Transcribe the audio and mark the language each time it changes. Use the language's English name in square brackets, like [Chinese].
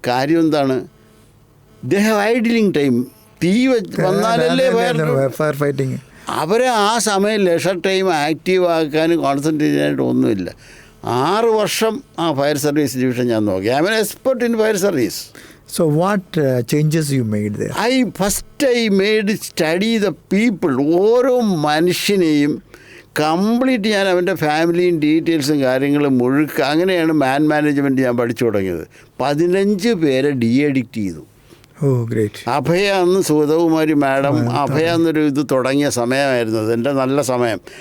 [Malayalam] കാര്യം എന്താണ്? [English] They have idling time. [Malayalam] തീ വന്നാലല്ലേ [English] Fire fighting. [Malayalam] അവരെ ആ സമയം ലെഷർ ടൈം ആക്റ്റീവ് ആക്കാനും കോൺസെൻട്രേറ്റ് ചെയ്യാനായിട്ട് ഒന്നുമില്ല. 6 വർഷം ആ ഫയർ സർവീസ് ഡിവിഷൻ ഞാൻ നോക്കി. [English] I'm an expert in fire service. So what changes you made there? I made study the people. [Malayalam] ഓരോ മനുഷ്യനെയും കംപ്ലീറ്റ് ഞാൻ അവൻ്റെ ഫാമിലിയും ഡീറ്റെയിൽസും കാര്യങ്ങളും മുഴുക്കുക. അങ്ങനെയാണ് മാനേജ്മെൻറ്റ് ഞാൻ പഠിച്ചു തുടങ്ങിയത്. 15 പേരെ ഡീഅഡിക്റ്റ് ചെയ്തു. [English] Great. [Malayalam] അഭയ അന്ന് സുഗതകുമാരി മാഡം, അഭയ എന്നൊരു ഇത് തുടങ്ങിയ സമയമായിരുന്നത്, എൻ്റെ നല്ല സമയം.